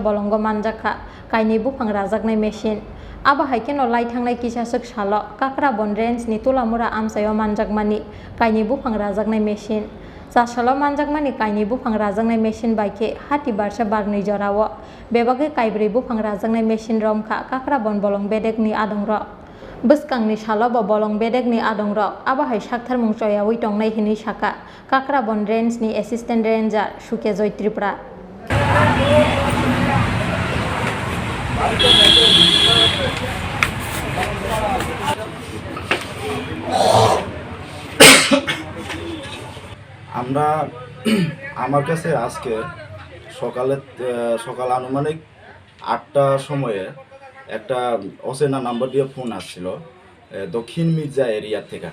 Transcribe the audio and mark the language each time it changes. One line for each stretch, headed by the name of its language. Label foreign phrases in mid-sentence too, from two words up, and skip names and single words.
Kok Borok: bolongo manjaka kaini bupang rajaknai machine aba haikeno lai thangnai kisasuk salo Kakra Bon Range ni tulamura amsayo manjakmani kaini bupang rajaknai machine Sasalo manjakmani kaini bupang rajaknai machine baike hati barsha barni jorawo bebage kaibri bupang rajaknai machine romka Kakra Bon bolong bedekni adongro buskangni salo bo bolong bedekni adongro aba hai sakthar mungsoyawi tongnai hini saka Kakra Bon Range ni assistant ranger Sukejoy Tripura
Bangla: আমরা আমার কাছে আজকে সকাল আনুমানিক ৮টার সময়ে একটা অচেনা নাম্বার দিয়ে ফোন আসছিল দক্ষিণ মির্জা এরিয়া থেকে।